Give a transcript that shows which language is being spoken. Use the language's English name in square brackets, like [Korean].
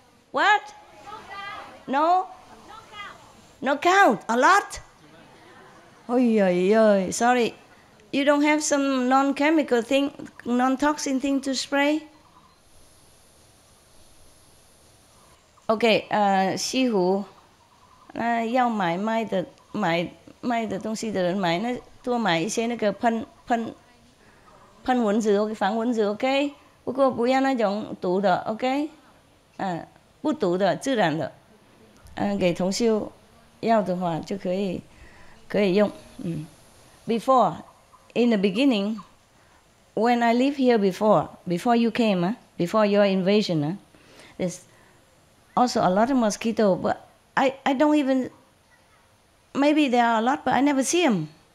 [English] What? No? No count. A lot? Oi, sorry. You don't have some non-chemical thing, non-toxin thing to spray? [Chinese] Okay, 西湖，那要卖的东西的人买，那多买一些那个喷蚊子，防蚊子 ，OK？不过不要那种毒的 ，OK？ 不毒的，自然的，给同修要的话就可以用。 [English] Before, in the beginning, when I live here before you came, before your invasion, there's also a lot of mosquitoes, but I don't even, maybe there are a lot, but I never see them.